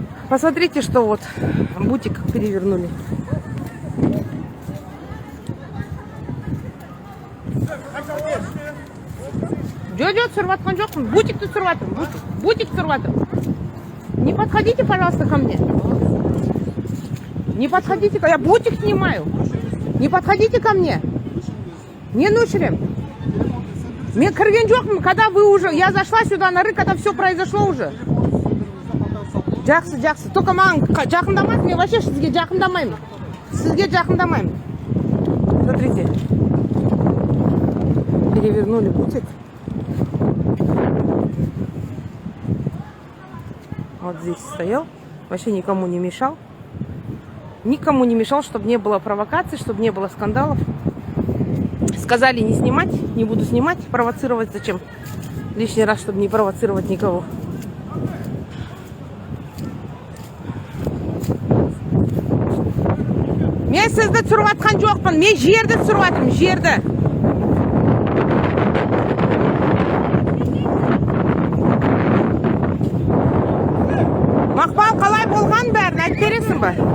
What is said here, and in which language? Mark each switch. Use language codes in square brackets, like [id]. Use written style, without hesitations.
[ru] Посмотрите, что вот бутик перевернули. [kk] Жо, түсіріватқан жоқпын. Бутикті түсіріватырмын. Бутик түсіріватырмын. [ru] Не подходите, пожалуйста, ко мне. Не подходите, я бутик снимаю. Не подходите ко мне. Не нушрем. [kk] Мен кірген жоқпын, [ru] когда вы уже... Я зашла сюда на рынок, когда все произошло уже. [kk] Жақсы. Только маған жақындамайсың, мен вообще сізге жақындамаймын. [ru] Смотрите. Перевернули бутик. Вот здесь стоял. Вообще никому не мешал. Никому не мешал, чтобы не было провокаций, чтобы не было скандалов. Сказали не снимать, не буду снимать, провоцировать зачем? Лишний раз, чтобы не провоцировать никого. [kk] Мен сізді түсіріватқан жоқпын, мен жерді түсіріватырмын, жерді. Мақпал, қалай болған бәрін айтып бересің ба?